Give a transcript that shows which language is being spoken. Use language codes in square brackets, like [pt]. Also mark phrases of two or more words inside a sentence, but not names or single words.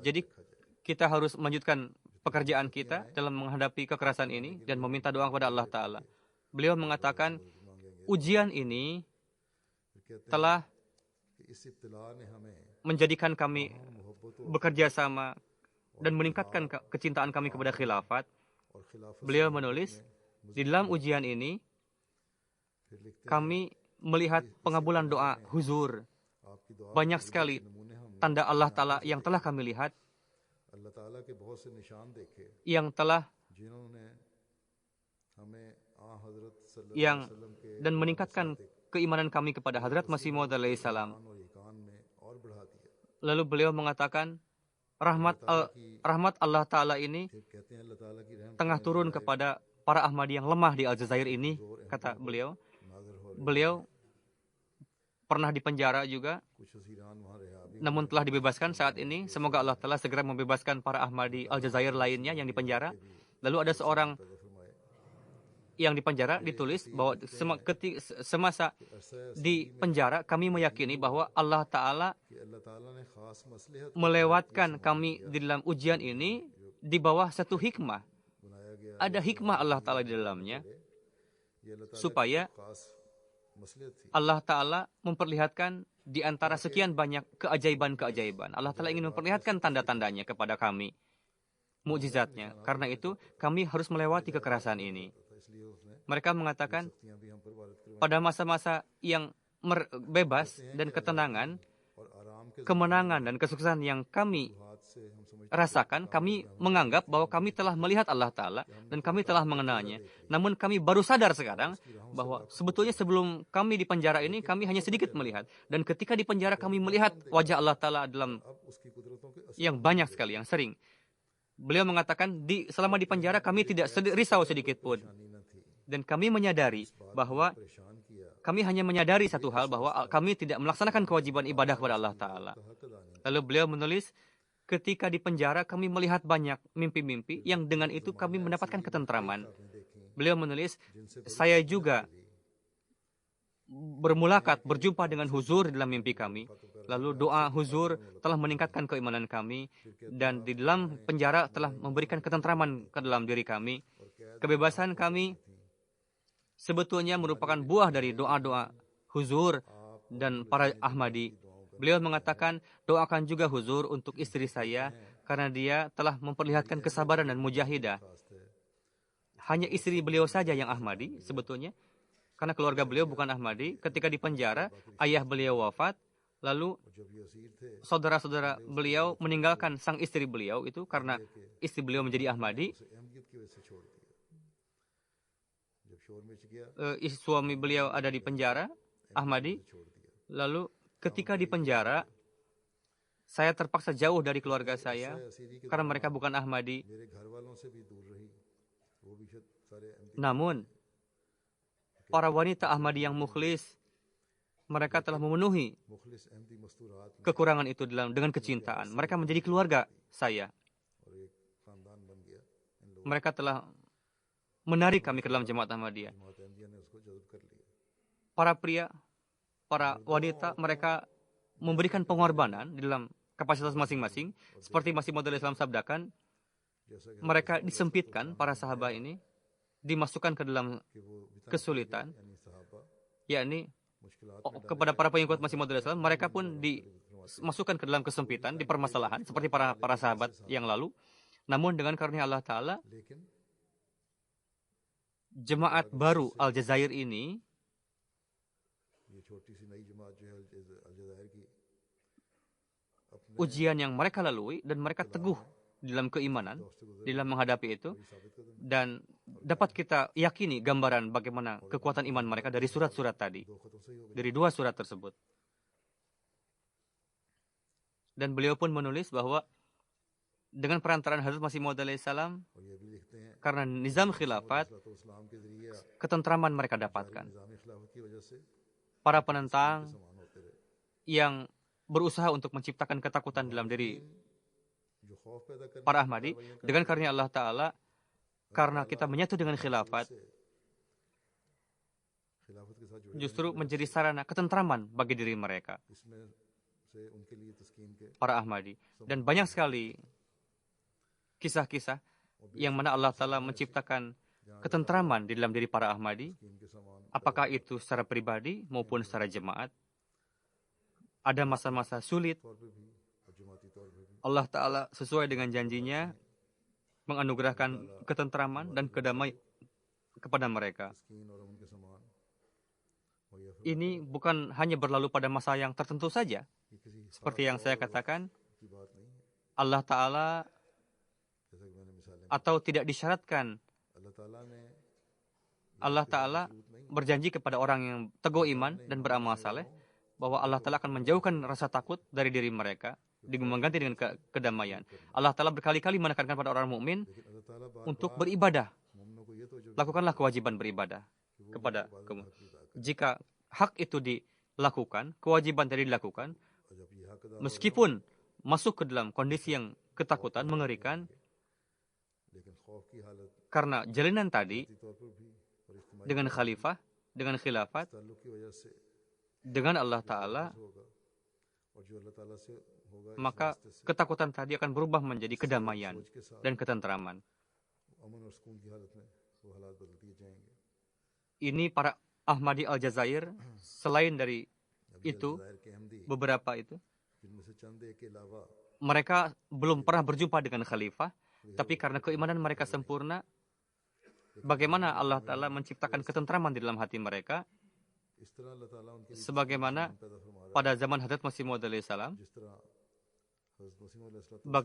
[id] Jadi [ur] رکھا جائے. [id] kita harus melanjutkan pekerjaan kita dalam menghadapi kekerasan ini dan meminta doa kepada Allah Ta'ala. Beliau mengatakan, ujian ini [ur] پھر کہتے ہیں [id] telah [ur] کہ اس ابتلا نے ہمیں [id] menjadikan kami [ur] मोहब्बत [id] bekerja sama dan meningkatkan kecintaan kami kepada khilafat. [ur] اور خلافت [id] Beliau menulis, di dalam ujian ini [ur] پھر لکھتے ہیں [id] kami melihat pengabulan doa huzur. [ur] آپ کی دعا [id] Banyak sekali [ur] نمونے ہم نے [id] tanda Allah Ta'ala yang telah kami lihat, [ur] اللہ تعالیٰ کے بہت سے نشان دیکھے [id] yang telah [ur] جنہوں نے ہمیں حضرت صلی اللہ [id] yang [ar] علیہ وسلم [ur] کے [id] dan meningkatkan keimanan kami kepada Hadrat Masih Maud [ar] علیہ السلام. [ur] ایمان اور ایقان میں اور بڑھا دیا. [id] Lalu beliau mengatakan, rahmat Allah Ta'ala ini [ur] پھر کہتے ہیں اللہ تعالیٰ کی رحمت [id] tengah turun kepada para Ahmadi yang lemah di Aljazair ini, kata beliau. [ur] ناظر ہو رہے, [id] Beliau pernah dipenjara juga, [ur] کچھ حسیران وہاں رہا بھی [id] namun telah dibebaskan saat ini. Semoga Allah Ta'ala segera membebaskan para Ahmadi Aljazair lainnya yang dipenjara. Lalu ada seorang [ur] پیدا فرمائے. [id] yang dipenjara ditulis bahwa semasa di penjara kami meyakini bahwa Allah Ta'ala [ur] کہ اللہ تعالیٰ نے خاص مصلحت [id] melewatkan kami di dalam ujian ini di bawah satu hikmah. [ur] بنایا گیا [id] Ada hikmah Allah Ta'ala di dalamnya [ur] یہ اللہ تعالیٰ [id] supaya [ur] کی خاص مصلحت تھی. [id] Allah Ta'ala memperlihatkan di antara sekian banyak keajaiban-keajaiban. Allah Ta'ala ingin memperlihatkan tanda-tandanya kepada kami, mukjizatnya. Karena itu kami harus melewati kekerasan ini. [ur] اس لیے اس نے [id] Mereka mengatakan [ur] سختیاں بھی ہم پر وارد کروائی [id] pada masa-masa yang bebas dan ketenangan, [ur] اور آرام کے [id] kemenangan dan kesuksesan yang kami [ur] ہاتھ سے ہم سمجھتے [id] rasakan, kami menganggap bahwa kami telah melihat Allah Ta'ala dan kami telah mengenalnya. Namun kami baru sadar sekarang bahwa sebetulnya sebelum kami di penjara ini, kami hanya sedikit melihat. Dan ketika di penjara kami melihat wajah Allah Ta'ala dalam [ur] اب اس کی قدرتوں کے [id] yang banyak sekali, yang sering. Beliau mengatakan, selama di penjara kami tidak risau sedikit pun. [ur] نشانی نہ تھی, [id] Dan kami menyadari bahwa [ur] پریشان کیا [id] kami hanya menyadari satu hal, bahwa kami tidak melaksanakan kewajiban ibadah kepada Allah Ta'ala. [ur] حق ادا نہیں. [id] Lalu beliau menulis, ketika di penjara kami melihat banyak mimpi-mimpi yang dengan itu kami mendapatkan ketentraman. [ur] آپ نے دیکھی [id] Beliau menulis, saya juga bermulakat berjumpa dengan huzur di dalam mimpi kami. Lalu doa huzur telah meningkatkan keimanan kami dan di dalam penjara telah memberikan ketentraman ke dalam diri kami. Kebebasan kami sebetulnya merupakan buah dari doa-doa huzur dan para Ahmadi. Beliau mengatakan, doakan juga huzur untuk istri saya karena dia telah memperlihatkan kesabaran dan mujahidah. Hanya istri beliau saja yang Ahmadi sebetulnya. Karena keluarga beliau bukan Ahmadi. Ketika di penjara, ayah beliau wafat. Lalu [ur] جب یہ اسیر تھے [id] saudara-saudara beliau meninggalkan sang istri beliau itu karena istri beliau menjadi Ahmadi. [ur] اسے اہمیت کی وجہ سے چھوڑ دیا. جب شور مچ گیا [id] Suami beliau ada di penjara, Ahmadi. [ur] چھوڑ دیا. [id] Lalu ketika di penjara, saya terpaksa jauh dari keluarga saya [ur] اسیری کے [id] karena mereka bukan Ahmadi. [ur] میرے گھر والوں سے بھی دور رہی، وہ بھی شاید سارے احمدی [id] Namun, para wanita Ahmadi yang mukhlis, mereka telah memenuhi [ur] مخلص احمدی مستورات میں [id] kekurangan itu dengan kecintaan. Mereka menjadi keluarga saya. [ur] اور ایک خاندان بن گیا۔ ان لوگوں [id] Mereka telah menarik kami ke dalam jemaat Ahmadiyah. [ur] جماعت احمدیہ نے اس کو جذب کر لیا. [id] Para pria, para wanita, mereka memberikan pengorbanan di dalam kapasitas masing-masing. Seperti Masih Maud [ar] علیہ السلام [id] sabdakan, [ur] جیسا کہ [id] mereka disempitkan, para sahabat ini, dimasukkan ke dalam [ur] کہ وہ بتا [id] kesulitan, [ur] یعنی صحابہ [id] yakni [ur] मुश्किलात [id] kepada para pengikut Masih Maud [ar] علیہ السلام, [id] mereka pun dimasukkan ke dalam kesempitan, di permasalahan, seperti para sahabat yang lalu. Namun dengan karunia Allah Ta'ala, [ur] लेकिन [id] jemaat baru Aljazair ini, [ur] یہ چھوٹی سی نئی جماعت جو ہے الجزائر کی اپنے [id] ujian yang mereka lalui dan mereka teguh di dalam keimanan, di dalam menghadapi itu, [ur] ثابت قدم [id] dan dapat kita yakini gambaran bagaimana kekuatan iman mereka dari surat-surat tadi, [ur] دو خطوں سے ہی ہو گیا. [id] dari dua surat tersebut. Dan beliau pun menulis bahwa dengan perantaraan Hazrat Masih Maud [ar] علیہ السلام, [ur] اور یہ بھی لکھتے ہیں [id] karena nizam khilafat, [ur] اسلام کے ذریعے [id] ketentraman mereka dapatkan. [ur] نظام خلافت کی وجہ سے [id] Para para penentang [ur] سامان ہوتے رہے. [id] yang berusaha untuk menciptakan ketakutan dalam diri [ur] جو خوف پیدا کرنے [id] para Ahmadi, dengan karunia Allah Ta'ala, karena kita menyatu dengan khilafat, [ur] سے خلافت کے ساتھ جڑے [id] justru menjadi sarana ketentraman bagi diri mereka, [ur] اس میں سے ان کے لیے تسکین کے [id] para Ahmadi. Dan banyak sekali kisah-kisah yang mana Allah Ta'ala menciptakan ketentraman di dalam diri para Ahmadi, [ur] تسکین کے سامان [id] apakah itu secara pribadi maupun secara jemaat. Ada masa-masa sulit, [ur] طور پہ بھی اور جماعتی طور پہ بھی [id] Allah Ta'ala sesuai dengan janjinya menganugerahkan ketentraman dan kedamaian kepada mereka. [ur] تسکین اور ان کے سامان اور یہ [id] Ini bukan hanya berlalu pada masa yang tertentu saja. [ur] किसी [id] Seperti yang saya katakan, [ur] کی بات نہیں ہے. [id] Allah Ta'ala [ur] جیسا کہ میں نے مثالیں [id] atau tidak disyaratkan, [ur] اللہ تعالیٰ نے [id] Allah Ta'ala berjanji kepada orang yang teguh iman dan beramal saleh bahwa Allah Ta'ala akan menjauhkan rasa takut dari diri mereka, mengganti dengan kedamaian. Allah Ta'ala berkali-kali menekankan pada orang mukmin [ur] لیکن اللہ تعالیٰ بار [id] untuk beribadah. [ur] مومنوں کو یہ تو جو [id] Lakukanlah kewajiban beribadah kepada kamu. Jika hak itu dilakukan, kewajiban tadi dilakukan, [ur] اور جب یہ حق ادا [id] meskipun masuk ke dalam kondisi yang ketakutan, mengerikan, [ur] لیکن خوف کی حالت [id] karena jalinan tadi [ur] کی طور پر بھی اور اجتماعی [id] dengan khalifah, dengan khilafat, [ur] تعلق کی وجہ سے [id] dengan Allah Ta'ala, [ur] ہوگا اور جو اللہ تعالیٰ سے ہوگا اس [id] maka [ur] راستے سے [id] ketakutan tadi akan berubah menjadi kedamaian [ur] سوچ کے ساتھ [id] dan ketentraman. [ur] امن اور سکون کی حالت میں وہ حالات بدل دیے جائیں گے. [id] Ini para Ahmadi Al-Jazair, selain dari [ur] अभी [id] itu, [ur] الجزائر کے احمدی [id] beberapa itu, [ur] جن میں سے چند ایک کے علاوہ [id] mereka belum pernah berjumpa dengan khalifah, tapi karena keimanan mereka sempurna, bagaimana Allah Ta'ala menciptakan ketentraman di dalam hati mereka, [ur] اس طرح اللہ تعالیٰ ان کے لیے [id] sebagaimana [ur] پیدا فرما رہا [id] pada zaman Hadrat Masih Maud [ar] علیہ السلام, [ur] है। جس طرح حضرت مسیح مولا [ar] علیہ الصلوٰۃ والسلام